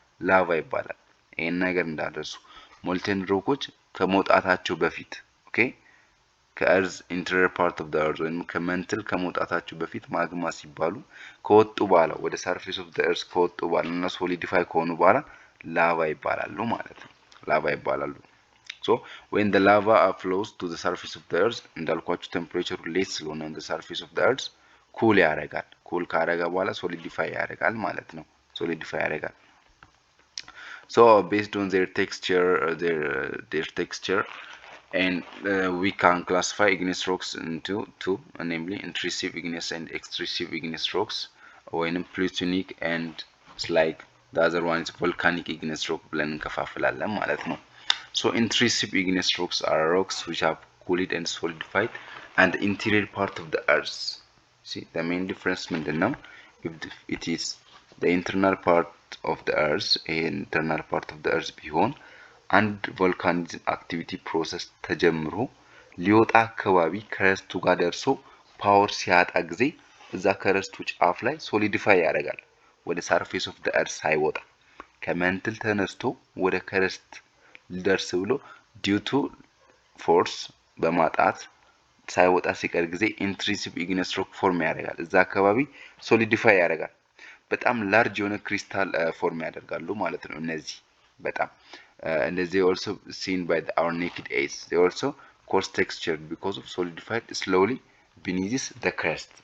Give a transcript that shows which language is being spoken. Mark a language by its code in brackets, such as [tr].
[am] ላቫ ይባላል። ይሄን ነገር እንዳደርሱ ሞልተን ሮኮች ከመውጣታቸው በፊት ኦኬ ከእርዝ ኢንተሪየር ፓርት ኦፍ ዘ እርዝ ወይም ከመንትል ከመውጣታቸው በፊት ማግማ ሲባሉ ከወጡ በኋላ ወደ ሰርፌስ ኦፍ ዘ እርዝ ከወጡ በኋላ እና ሶሊዲፋይ ከሆኑ በኋላ ላቫ ይባላሉ ማለት ነው። ላቫ ይባላሉ። ሶ [en] when the lava flows to the surface of the earth [am] እንዳልኳችሁ ቴምፕሬቸሩ ሌስ ስለሆነ [en] on the surface of the earth [am] ኩል ያደርጋል። ኩል ካደረገ በኋላ ሶሊዲፋይ ያደርጋል ማለት ነው። ሶሊዲፋይ ያደርጋል። [en] so based on their texture their texture and we can classify igneous rocks into two, namely intrusive igneous and extrusive igneous rocks, or in plutonic and slag. The other one is volcanic igneous rock [am] ብለን እንከፋፍላለን ማለት ነው። [en] So intrusive igneous rocks are rocks which have cooled and solidified and the interior part of the earth. See the main difference ምንድነው? If it is the internal part of the earth, [am] internal part of the earth ቢሆን አንድ ቮልካኒዝም አክቲቪቲ ፕሮሰስ ተጀምሮ ሊወጣ አካባቢ ከረስቱ ጋር ደርሶ ፓወር ሲያጣ ጊዜ እዛ ከረስቱ ጫፍ ላይ ሶሊዲፋይ ያደርጋል። ወደ ሰርፌስ ኦፍ ዘ እርዝ ሳይወጣ ከመንትል ተነስቶ ወደ ከረስት ሊደርስ ብሎ ዲው ቱ ፎርስ በማጣት ሳይወጣ ሲቀር ጊዜ ኢንትሩሲቭ ኢግነስ ሮክ ፎርም ያደርጋል። እዛ አካባቢ ሶሊዲፋይ ያደርጋል። በጣም ላርጅ የሆነ ክሪስታል ፎርም ያደርጋሉ ማለት ነው። እነዚህ በጣም [en] and they also seen by our naked eyes. They also coarse textured because of solidified slowly beneath the crust.